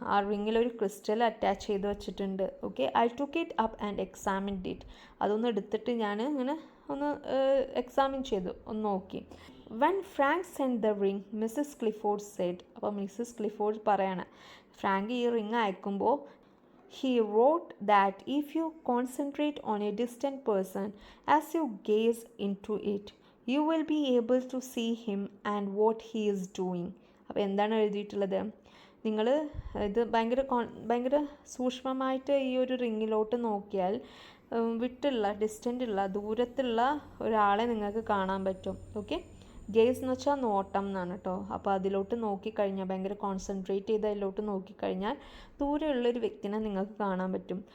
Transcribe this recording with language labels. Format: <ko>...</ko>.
<ml>ആ റിങ്ങിൽ ഒരു crystal attach ചെയ്ത് വെച്ചിട്ടുണ്ട്. Okay,</ml> <en>I took it up and examined it.</en> <ml>അതൊന്ന് എടുത്തിട്ട് ഞാൻ ഇങ്ങനെ ഒന്ന് എക്സാമിൻ ചെയ്തു, ഒന്ന് നോക്കി.</ml> <en>When Frank send the ring Mrs Clifford said.</en> <ml>അപ്പോൾ മിസ്സസ് ക്ലിഫോർഡ് പറയാണ്, ഫ്രാങ്ക് ഈ റിങ് അയക്കുമ്പോൾ</ml> <en>he wrote that if you concentrate on a distant person as you gaze into it, you will be able to see him and what he is doing.</en> <ml>അപ്പോൾ എന്താണ് എഴുതിയിട്ടുള്ളത്, നിങ്ങൾ ഇത് ഭയങ്കര സൂക്ഷ്മമായിട്ട് ഈ ഒരു റിങ്ങിലോട്ട് നോക്കിയാൽ ഡിസ്റ്റൻ്റുള്ള ദൂരത്തുള്ള ഒരാളെ നിങ്ങൾക്ക് കാണാൻ പറ്റും. ഓക്കെ, ഗേസ് എന്ന് വെച്ചാൽ നോട്ടം എന്നാണ് കേട്ടോ. അപ്പോൾ അതിലോട്ട് നോക്കിക്കഴിഞ്ഞാൽ ഭയങ്കര കോൺസെൻട്രേറ്റ് ചെയ്ത് അതിലോട്ട് നോക്കിക്കഴിഞ്ഞാൽ ദൂരെയുള്ളൊരു വ്യക്തിനെ നിങ്ങൾക്ക് കാണാൻ പറ്റും.</ml>